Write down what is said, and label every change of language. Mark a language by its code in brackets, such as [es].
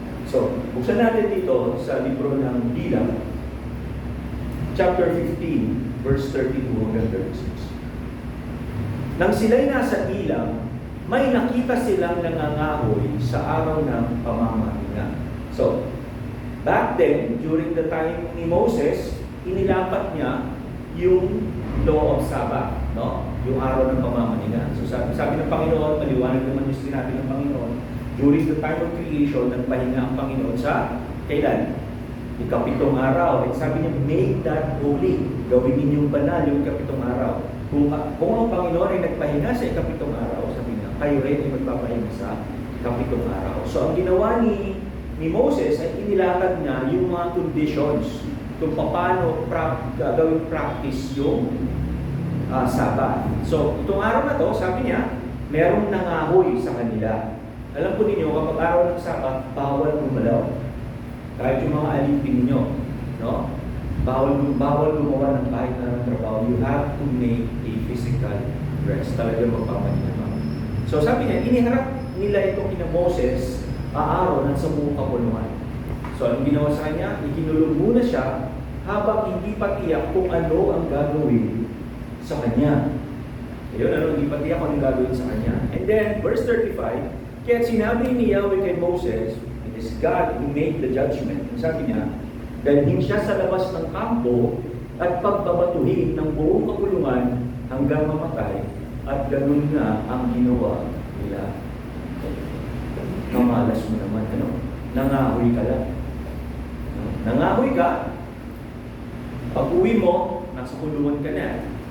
[tl] So, buksan natin dito sa libro ng Bilang, chapter 15, verse 32 hanggang 36. Nang sila'y nasa ilang, may nakita silang nangangahoy sa araw ng pamamahinga. [en] So, back then, during the time ni Moses, [tl] inilapat niya yung [en] law of Sabbath, no? [tl] Yung araw ng pamamahinga. So sabi ng Panginoon, maliwanag naman yung sinabi ng Panginoon, [en] during the time of creation, [tl] nagpahinga ang Panginoon sa kailan? Ikapitong araw, at sabi niya, [en] make that holy. [tl] Gawin ninyong banal yung ikapitong araw. Kung ang Panginoon ay nagpahinga sa ikapitong araw, sabi niya, kayo rin ay magpapahinga sa ikapitong araw. So ang ginawa ni Moses ay inilatag niya yung mga conditions kung paano gagawin practice yung Sabbath. So itong araw na to, sabi niya, merong nangahoy sa kanila. Alam po ninyo, kapag araw ng Sabbath, bawal gumalaw. Kahit yung mga alipin ninyo, no? Bawal gumawa ng kahit na trabaho. [en] You have to make a physical rest. [tl] Talaga magpapahinga. So sabi niya, iniharap nila itong kina Moses, Aaron at sa buong kapuluhan. So ang ginawa sa kanya, ikinulong muna siya habang hindi pa tiyak kung ano ang gagawin sa kanya. Ayun, hindi pa tiyak kung ano ang gagawin sa kanya. [en] And then, verse 35, [tl] kaya sinabi ni Yahweh kay Moses, [en] it is God who made the judgment. [tl] Sabi niya, dalhin siya sa labas ng kampo at pagbabatuhin ng buong kapulungan hanggang mamatay, at ganun nga ang ginawa nila. Kamalas mo naman, ano? Nangahoy ka lang. Nangahoy ka, pag uwi mo, nasa kulungan ka na.